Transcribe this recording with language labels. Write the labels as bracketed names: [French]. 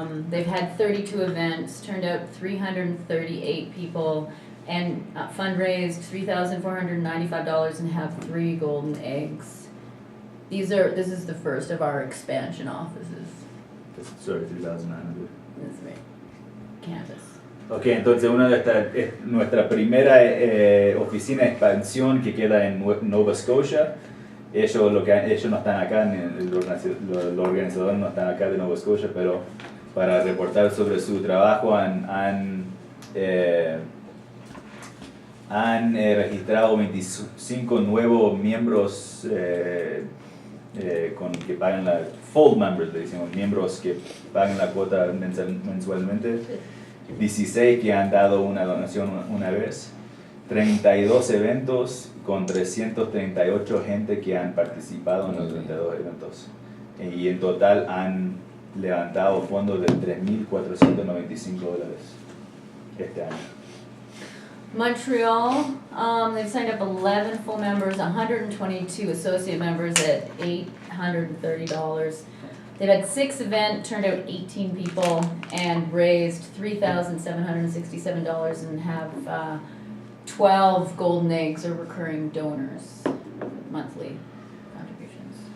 [English] They've had 32 events, turned out 338 people, and fundraised $3,495 and have 3 golden eggs. This is the first of our expansion offices. Sorry, 3,900. That's right. Campus. [Spanish] Ok, entonces una de estas es nuestra primera oficina de expansión que queda en Nova Scotia. Ellos no están acá, los organizadores no están acá de Nova Scotia, pero para reportar sobre su trabajo han registrado 25 nuevos miembros que pagan la [English] full members, [Spanish] le decimos, miembros que pagan la cuota mensualmente. 16 que han dado una donación una vez, 32 eventos con 338 gente que han participado en los 32 eventos, y en total han levantado fondos de $3,495 este año. [English] Montreal, they've signed up 11 full members, 122 associate members at $830. They've had 6 events, turned out 18 people, and raised $3,767 and have 12 golden eggs or recurring donors, monthly contributions.